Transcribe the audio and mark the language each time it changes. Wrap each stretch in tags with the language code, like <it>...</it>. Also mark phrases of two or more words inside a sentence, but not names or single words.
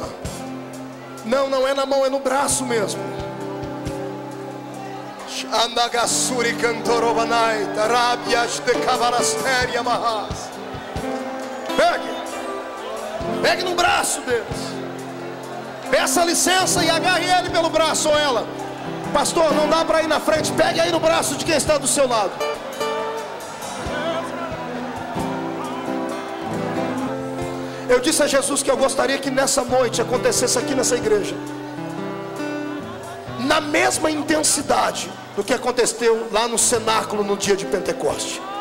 <pt>Não é na mão, é no braço mesmo. Andagasuri cantorobanai, tarabias de cavalasteria mahas. Pegue no braço deles. Peça licença e agarre ele pelo braço ou ela. Pastor, não dá para ir na frente, pegue aí no braço de quem está do seu lado. Eu disse a Jesus que eu gostaria que nessa noite acontecesse aqui nessa igreja, na mesma intensidade do que aconteceu lá no cenáculo no dia de Pentecoste.</pt>